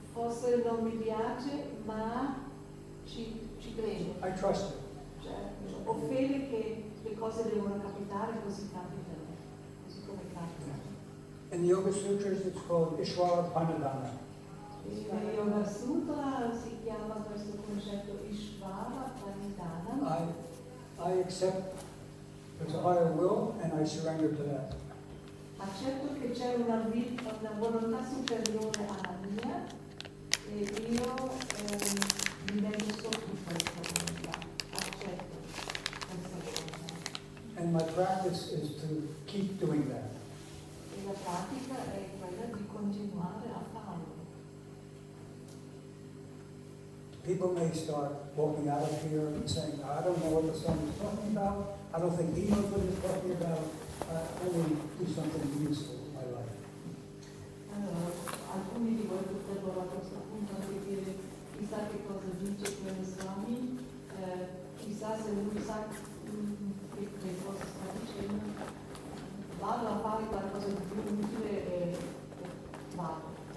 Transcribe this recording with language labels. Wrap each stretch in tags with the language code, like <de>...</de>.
<it>Forse non mi piace, ma ci credo.</it> <en>I trust it.</en> <it>Cioè, ho fede che le cose devono capitare così capitano, così come capitano.</it> <en>In the Yoga Sutras, it's called Ishvara Pranadhana.</en> <it>Nel Yoga Sutra si chiama questo concetto Ishvara Pranidhana.</it> <en>I accept there's a higher will, and I surrender to that.</en> <it>Accetto che c'è una volontà superiore alla mia e io mi metto sotto questa volontà. Accetto questa volontà.</it> <en>And my practice is to keep doing that.</en> <it>E la pratica è quella di continuare a farlo.</it> <en>People may start walking out of here and saying, I don't know what the song is talking about. I don't think he knows what he's talking about. Let me do something useful in my life.</en> <it>Allora, alcuni di voi potrebbero a questo punto anche dire chissà che cosa dice quello Swami, chissà se lui sa che cosa sta dicendo. Vado a fare qualcosa di più utile e vado.</it>